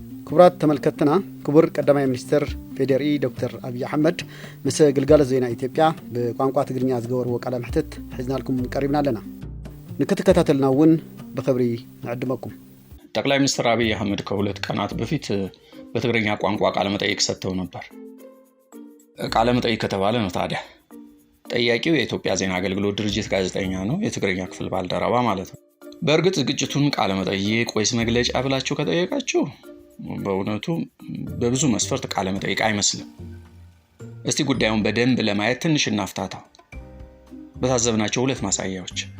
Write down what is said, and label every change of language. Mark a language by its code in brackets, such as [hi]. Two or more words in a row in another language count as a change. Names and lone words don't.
[ti] ክቡራት ተመልከትና ክቡር ቀዳማይ ሚኒስትር ፌዴሪ ዶክተር አብይ አህመድ ምስ ግልጋሎት ዜና ኢትዮጵያ በቋንቋ ትግርኛ ዝገበርዎ ቃለ መሕትት ሒዝናልኩም ቀሪብና ኣለና ንክትከታተሉናውን በክብሪ ንዕድመኩም። [am] ጠቅላይ ሚኒስትር አብይ አህመድ ከሁለት ቀናት በፊት በትግርኛ ቋንቋ ቃለ መጠይቅ ሰጥተው ነበር። ቃለ መጠይቅ ከተባለ ነው ታዲያ ጠያቂው የኢትዮጵያ ዜና አገልግሎት ድርጅት ጋዜጠኛ ነው፣ የትግርኛ ክፍል ባልደረባ ማለት ነው። በእርግጥ ዝግጅቱን ቃለ መጠይቅ ወይስ መግለጫ ብላችሁ ከጠየቃችሁ በእውነቱ በብዙ መስፈርት ቃለ መጠይቅ አይመስልም። እስቲ ጉዳዩን በደንብ ለማየት ትንሽ እናፍታታው። በታዘብናቸው ሁለት ማሳያዎች።